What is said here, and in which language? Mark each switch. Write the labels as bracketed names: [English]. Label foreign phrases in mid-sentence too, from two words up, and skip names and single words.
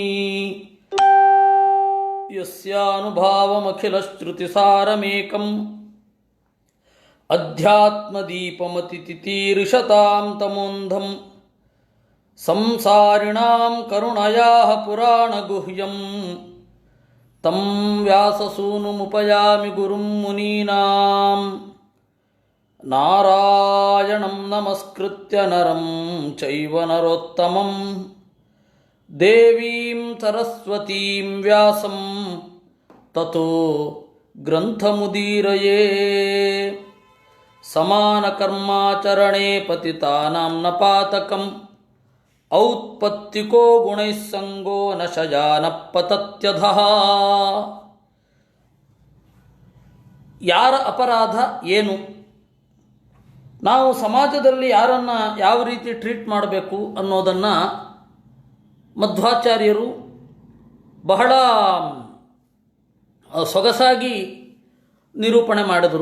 [Sanskrit] ಯಸ್ಯಾನುಭಾವಮಖಿಲಶ್ರುತಿಸಾರಮೇಕಂ ಅಧ್ಯಾತ್ಮದೀಪಮತಿತಿತೀರ್ಷತಾಂ ತಮೋಂಧಂ ಸಂಸಾರಿಣಾಂ ಕರುಣಯಾಃ ಪುರಾಣಗುಹ್ಯಂ ತಂ ವ್ಯಾಸಸೂನುಮುಪಯಾಮಿ ಗುರುಂ ಮುನೀನಾಂ ನಾರಾಯಣಂ ನಮಸ್ಕೃತ್ಯ ನರಂ ಚೈವ ನರೋತ್ತಮಂ ದೇವೀಂ ಸರಸ್ವತೀಂ ವ್ಯಾಸಂ ತತೋ ಗ್ರಂಥಮುದೀರಯೇ ಸಮಾನಕರ್ಮಾಚರಣೆ ಪತಿತಾನಾಂ ನ ಪಾತಕಂ ಔತ್ಪತ್ತಿಕೋ ಗುಣೈಃ ಸಂಗೋ ನ ಶಯಾನ ಪತತ್ಯಧಃ. [Kannada] ಯಾರ ಅಪರಾಧ ಏನು, ನಾವು ಸಮಾಜದಲ್ಲಿ ಯಾರನ್ನು ಯಾವ ರೀತಿ ಟ್ರೀಟ್ ಮಾಡಬೇಕು ಅನ್ನೋದನ್ನು ಮಧ್ವಾಚಾರ್ಯರು ಬಹಳ ಸೊಗಸಾಗಿ ನಿರೂಪಣೆ ಮಾಡಿದರು.